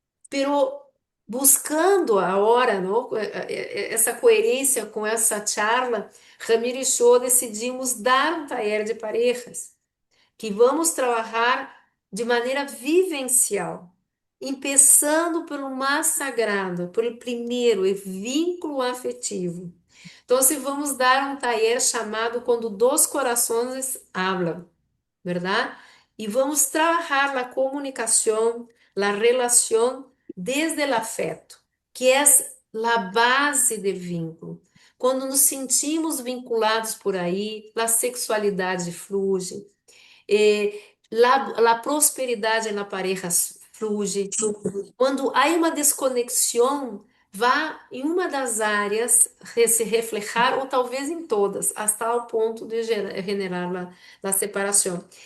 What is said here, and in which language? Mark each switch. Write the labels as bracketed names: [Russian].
[Portuguese] Pero buscando a hora, não? Essa coerência com essa charla, Ramiro e eu decidimos dar um taller de parejas, que vamos trabalhar de maneira vivencial, começando pelo mais sagrado, pelo primeiro, o vínculo afetivo. Então, se vamos dar um taller chamado Quando Dois Corações Hablam, [Spanish] ¿verdad? Y vamos a trabajar la comunicación, la relación desde el afecto, que es la base del vínculo. [Portuguese] Quando nos sentimos vinculados por aí, a sexualidade flui, a prosperidade na pareja flui. Quando há uma desconexão, vá em uma das áreas se reflejar, ou talvez em todas, até ao ponto de generar a separação.